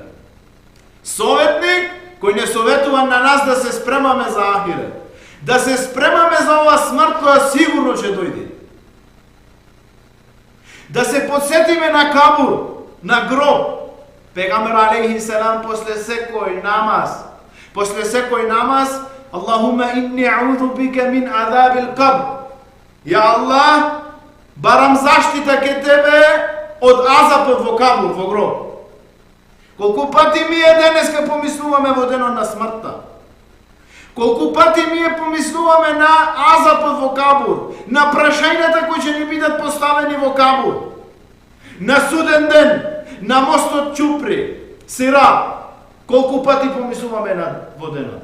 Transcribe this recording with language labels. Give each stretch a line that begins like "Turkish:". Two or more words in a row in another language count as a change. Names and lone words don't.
Macedonian: Советник кој не советува на нас да се спремаме за ахирет, да се спремаме за ова смрт која сигурно ќе дојде. Да се подсетиме на кабур, на гроб. Пегамбер
Arabic: عليه السلام
Macedonian: после секој намаз,
Arabic: اللهم إني أعوذ بك من عذاب القبر.
Macedonian: Ја Аллах, барам заштита ке тебе од азапот во кабур, во гроб. Колку пати ние денеска помислуваме во денот на смртта? Колку пати ние помислуваме на азапот во кабур, на прашањата кои ќе ни бидат поставени во кабур, на суден ден, на мостот Чупри, Сира, колку пати помислуваме во денот?